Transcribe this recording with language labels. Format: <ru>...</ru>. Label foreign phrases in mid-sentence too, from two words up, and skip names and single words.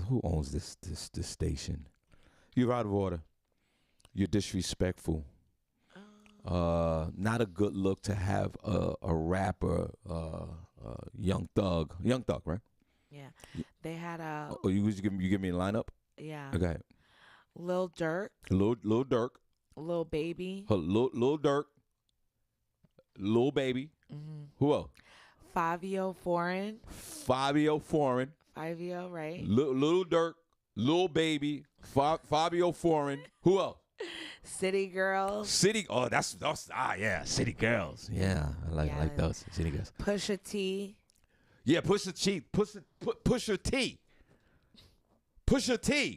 <en>Who owns this station? You're out of order. You're disrespectful. Not a good look to have a rapper, Young Thug, right? Yeah, they had a. Oh, you give me a lineup? Yeah. Okay. Lil Durk. Lil Durk. Lil Baby. Lil Durk. Lil Baby. Mm-hmm. Who else? Fabio Foreign. Fabio, right? Lil Durk. Lil Baby. Fabio Foreign. Who else? City Girls. City Girls. Yeah, I like those City Girls. Pusha T. Yeah, Pusha T. Pusha T.</en>